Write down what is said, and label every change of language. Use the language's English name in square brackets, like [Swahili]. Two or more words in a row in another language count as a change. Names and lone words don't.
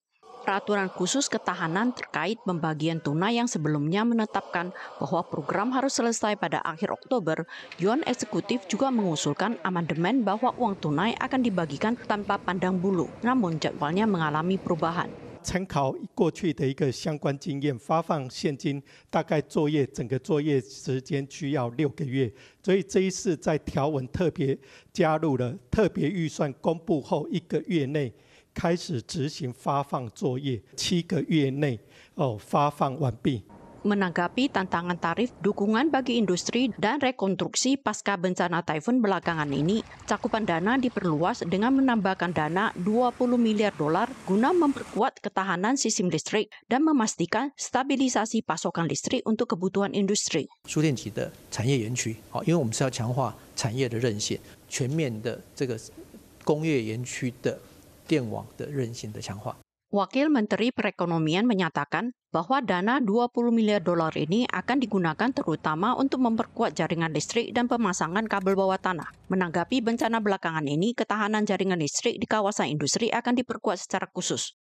[Indonesian] Peraturan khusus ketahanan terkait pembagian tunai yang sebelumnya menetapkan bahwa program harus selesai pada akhir Oktober, Yuan Eksekutif juga mengusulkan amandemen bahwa uang tunai akan dibagikan tanpa pandang bulu, namun jadwalnya mengalami perubahan. [Chinese] 参考过去的一个相关经验，发放现金大概整个作业时间需要6个月，所以这一次在条文特别加入了特别预算公布后1个月内开始执行发放作业，7个月内发放完毕。 [Indonesian] Menanggapi tantangan tarif, dukungan bagi industri dan rekonstruksi pasca bencana Taifun belakangan ini, cakupan dana diperluas dengan menambahkan dana $20 miliar guna memperkuat ketahanan sistem listrik dan memastikan stabilisasi pasokan listrik untuk kebutuhan industri. [Chinese] 输电体的产业园区，因为我们是要强化产业的韧性，全面的这个工业园区的电网的韧性的强化。 [Indonesian] Wakil Menteri Perekonomian menyatakan bahwa dana $20 miliar ini akan digunakan terutama untuk memperkuat jaringan listrik dan pemasangan kabel bawah tanah. Menanggapi bencana belakangan ini, ketahanan jaringan listrik di kawasan industri akan diperkuat secara khusus.